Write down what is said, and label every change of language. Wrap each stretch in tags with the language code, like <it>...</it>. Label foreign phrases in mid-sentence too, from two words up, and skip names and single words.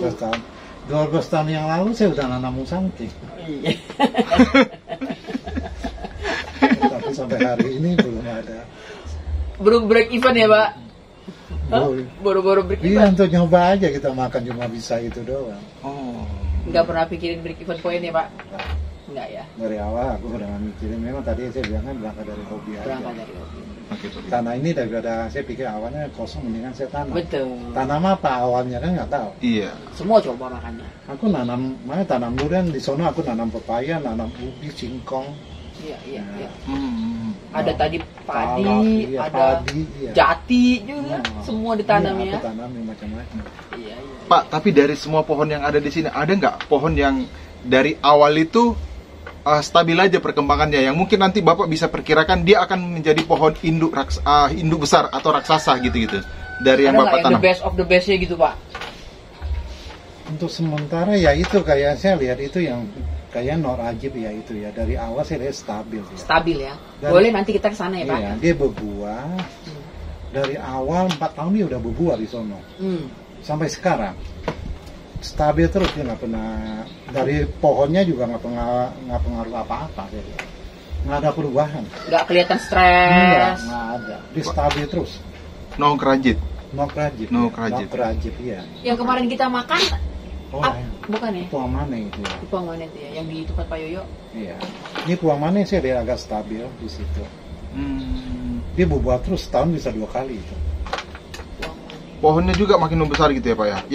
<id>12 tahun yang lalu saya udah nanam musangking. Iya. Tapi sampai hari ini belum ada. Belum</id> <en>break even</en> <id>ya Pak? Hah? Belum. Baru-baru break Iya, even? untuk nyoba aja kita makan cuma bisa itu doang. Oh. Nggak pernah pikirin</id> <en>break even point</en> <id>ya Pak? Nggak ya? Dari awal aku udah nggak mikirin, memang tadi saya bilang kan berangkat dari hobi aja. Berangkat dari hobi. Gitu. Tanah ini daripada saya pikir awalnya kosong, mendingan saya tanam. Betul. Tanam apa awalnya kan nggak tahu. Iya. Semua coba makannya. Aku tanam durian di sono, aku nanam pepaya, nanam ubi, singkong. Iya. Nah, Ada tadi padi, talak, iya, ada padi, iya. jati juga, Nah, semua ditanam iya, ya. aku tanamin macam-macam. Iya. Pak, tapi dari semua pohon yang ada di sini ada nggak pohon yang dari awal itu stabil aja perkembangannya, yang mungkin nanti Bapak bisa perkirakan dia akan menjadi pohon induk besar atau raksasa gitu dari yang Ada nggak Bapak yang tanam?</id> <en>the best of the bestnya</en> <id>gitu Pak? Untuk sementara ya itu kayak saya lihat itu yang kayak Nur Ajib ya itu ya, dari awal saya lihat stabil ya. Stabil ya. Dan- Boleh nanti kita kesana ya Pak? Iya, dia berbuah. Dari awal 4 tahun dia udah berbuah di sono. sampai sekarang stabil terus, dia nggak pernah, dari pohonnya juga nggak pengaruh apa-apa, jadi nggak ada perubahan. Nggak kelihatan stres. Nggak ada, dia stabil terus. No kerajit. No kerajit. No ya. kerajit. No kerajit, iya. Yang kemarin kita makan, bukan ya? Puang Mane itu ya. Puang Mane itu ya, yang di tempat Pak Yoyo. Iya. Ini Puang Mane sih dia agak stabil di situ. Dia berbuah terus setahun bisa 2 kali itu. Pohonnya juga makin membesar gitu ya Pak ya.</id>